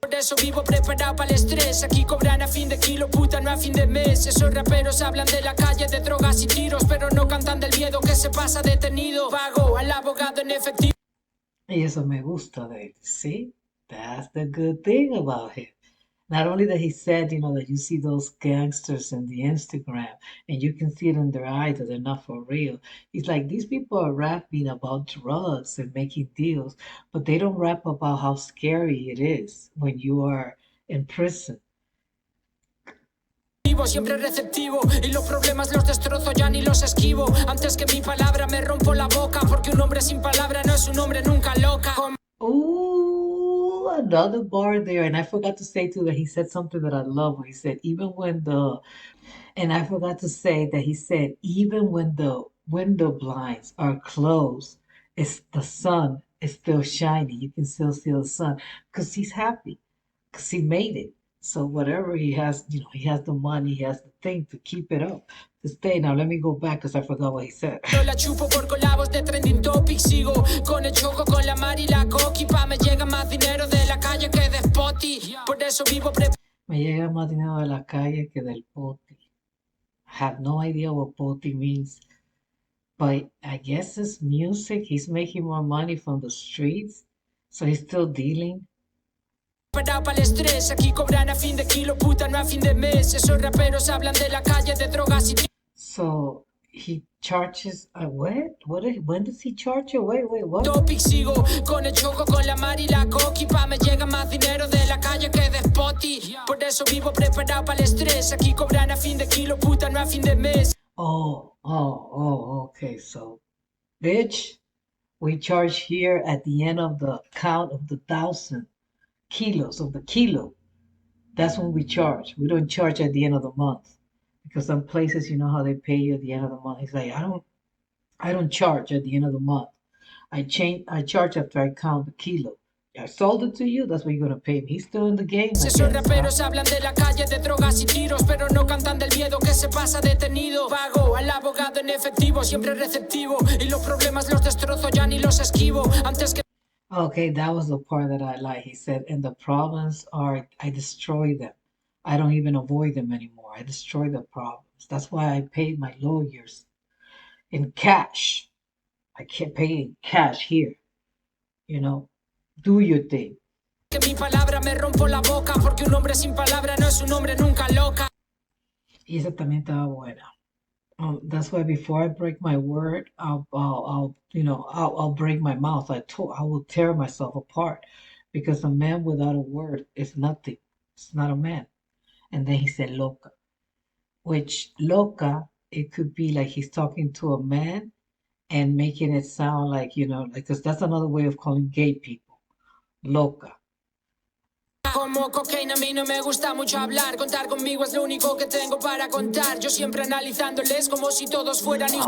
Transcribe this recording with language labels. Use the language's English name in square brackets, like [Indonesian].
[Spanish] Por eso vivo preparado para el estrés. Aquí cobran a fin de kilo, puta, no a fin de mes. Esos raperos hablan de la calle, de drogas y tiros, pero no cantan del miedo que se pasa detenido. Pago al abogado en efectivo. Y eso me gusta de él. [English] See, that's the good thing about him. Not only that he said, you know, that you see those gangsters in the Instagram and you can see it in their eyes that they're not for real. He's like, these people are rapping about drugs and making deals, but they don't rap about how scary it is when you are in prison. [Spanish] Siempre receptivo y los problemas los destrozo, ya ni los esquivo. Antes que mi palabra me rompo la boca, porque un hombre sin palabra no es un hombre nunca loca. [English] Ooh, another bar there. And I forgot to say too that he said something that I love. He said, and I forgot to say that he said, even when the window blinds are closed, it's the sun is still shining. You can still see the sun because he's happy because he made it. So whatever he has, you know, he has the money, he has the thing to keep it up, to stay. Now let me go back because I forgot what he said. [Spanish] No la chupo por colabos de trending topic. Sigo con el choco, con la Mari y la Coqui. Pa' me llega más dinero de la calle que de Spotify. Por eso vivo Me llega más dinero de la calle que del poti. [English] I have no idea what poti means. But I guess it's music. He's making more money from the streets. So he's still dealing. [Spanish] Para el estrés, aquí cobran a fin de kilo, puta, no a fin de mes. Esos raperos hablan de la calle, de drogas y... [English] So he charges what? When does he charge it? Wait, what? [Spanish] Topic, sigo con el choco, con la Mari y la Coqui. Pa' me llega más dinero de la calle que de Spotify. Por eso vivo preparado para el estrés. Aquí cobran a fin de kilo, puta, no a fin de mes. [English] Oh, okay. So Bitch, we charge here at the end of the count of the 1,000 kilos of the kilo. That's when we charge. We don't charge at the end of the month. Because some places, you know how they pay you at the end of the month. It's like I don't charge at the end of the month. I charge after I count the kilo. I sold it to you, that's what you're gonna pay me. He's still in the game. I [Spanish] Esos raperos hablan de la calle, de drogas y tiros, pero no cantan del miedo que se pasa detenido. Pago al abogado en efectivo, siempre receptivo, y los problemas los destrozo, ya ni los esquivo. Antes que [English] Okay, that was the part that I like. He said, and the problems are, I destroy them. I don't even avoid them anymore. I destroy the problems. That's why I paid my lawyers in cash. I can't pay in cash here. You know, do your thing. [Spanish] que mi palabra me rompo la boca, porque un hombre sin palabra no es un hombre nunca loca. Y esa también estaba buena. [English] That's why before I break my word, I'll break my mouth. I will tear myself apart because a man without a word is nothing. It's not a man. And then he said loca, which loca, it could be like he's talking to a man and making it sound like, like, because that's another way of calling gay people. [Spanish] Loca. Como cocaine a mí no me gusta mucho hablar, contar conmigo es lo único que tengo para contar. Yo siempre analizándoles como si todos fueran hijos.